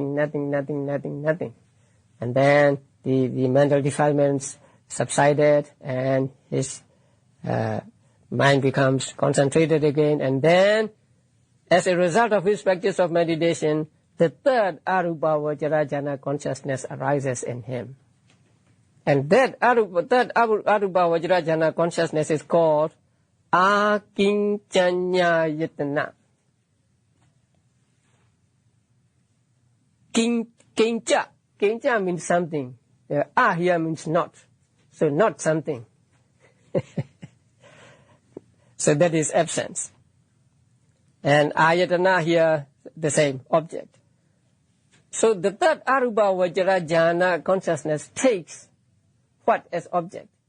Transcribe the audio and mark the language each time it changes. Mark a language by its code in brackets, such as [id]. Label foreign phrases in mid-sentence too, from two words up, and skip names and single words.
[en] And then the mental defilements subsided, and his mind becomes concentrated again. And then, as a result of his practice of meditation, the third [pi] Arupa Vajrajhana [en] consciousness arises in him. And that third [pi] Arupa Vajrajhana [en] consciousness is called [pi] Akincanya yatana. [en] Kincha. Kincha means something. Here means not. So not something. So that is absence. And ayatana here, the same object. So the third [pi] arupa vajra jhana [en] consciousness takes what as object?